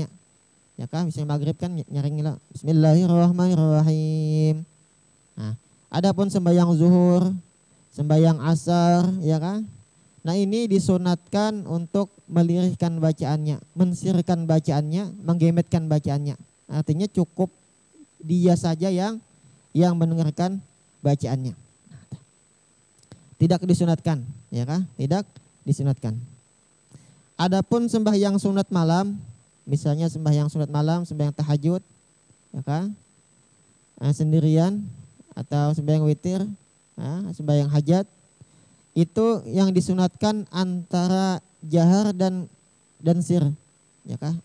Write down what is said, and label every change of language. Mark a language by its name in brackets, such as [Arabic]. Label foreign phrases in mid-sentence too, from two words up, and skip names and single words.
[Indonesian] Ya kan, misalnya maghrib kan nyaring lah. Bismillahirrahmanirrahim. Nah, adapun sembahyang zuhur, sembahyang asar, ya kan? Nah ini disunatkan untuk melirihkan bacaannya, mensirkan bacaannya, menggemetkan bacaannya. Artinya cukup dia saja yang mendengarkan bacaannya. Tidak disunatkan, ya kan? Tidak disunatkan. Adapun sembahyang sunat malam, misalnya sembahyang sunat malam, sembahyang tahajud, ya kan? Sendirian atau sembahyang witir, sembahyang hajat. Itu yang disunatkan antara jahar dan sir, ya kah?